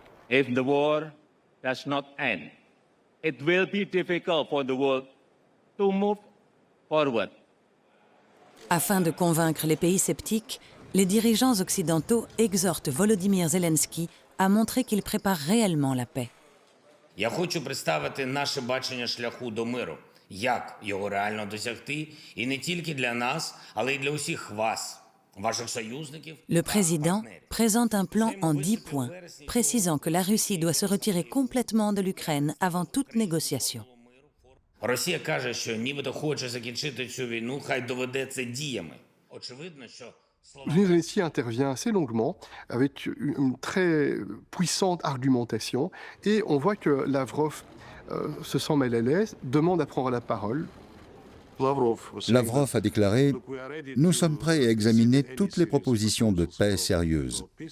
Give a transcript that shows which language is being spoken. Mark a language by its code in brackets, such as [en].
[en] If the war does not end, it will be difficult for the world to move forward. [fr] Afin de convaincre les pays sceptiques, les dirigeants occidentaux exhortent Volodymyr Zelensky à montrer qu'il prépare réellement la paix. [uk] Я хочу представити наше бачення шляху до миру, як його реально досягти, і не тільки для нас, але й для усіх вас. [fr] Le président présente un plan en 10 points, précisant que la Russie doit se retirer complètement de l'Ukraine avant toute négociation. [uk] Росія каже, що нібито хоче закінчити цю війну, хай доведе це діями. Очевидно, що [fr] Zelensky intervient assez longuement, avec une très puissante argumentation, et on voit que Lavrov se sent mal à l'aise, demande à prendre la parole. Lavrov a déclaré « Nous sommes prêts à examiner toutes les propositions de paix sérieuses.